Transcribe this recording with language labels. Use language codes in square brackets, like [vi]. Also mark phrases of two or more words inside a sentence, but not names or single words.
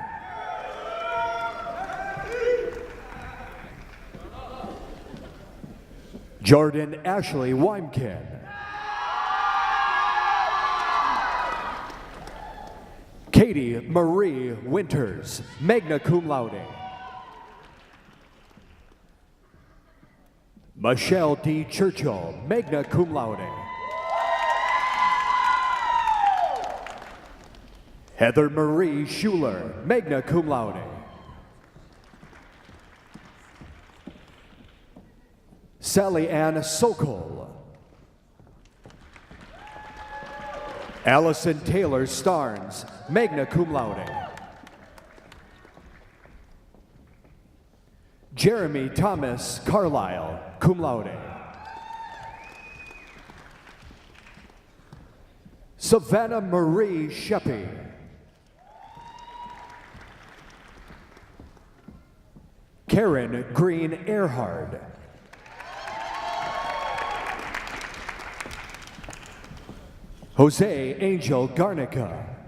[en] Jordan Ashley Weimkin. Katie Marie Winters, [la] magna cum laude. [en] Michelle D. Churchill, [la] magna cum laude. [en] Heather Marie Schuler, [la] magna cum laude. [en] Sally Ann Sokol. Allison Taylor Starnes, [la] magna cum laude. [en] Jeremy Thomas Carlisle, [la] cum laude. [en] Savannah Marie Sheppy. Karen Green Earhard. Jose Angel Garnica.